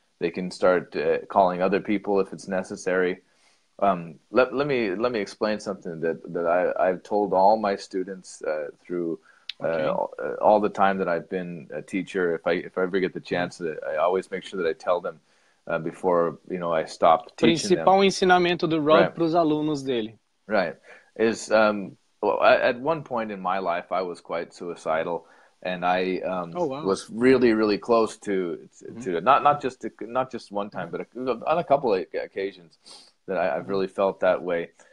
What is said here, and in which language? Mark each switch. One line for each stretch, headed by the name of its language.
English: They can start calling other people if it's necessary. Let me explain something that I've told all my students through all the time that I've been a teacher. If I ever get the chance, I always make sure that I tell them before I stopped teaching them.
Portuguese: Principal ensinamento do Rob para os alunos dele.
English: Right. Is at one point in my life I was quite suicidal, and I was really, really close to not just one time, but on a couple of occasions that I've really felt that way.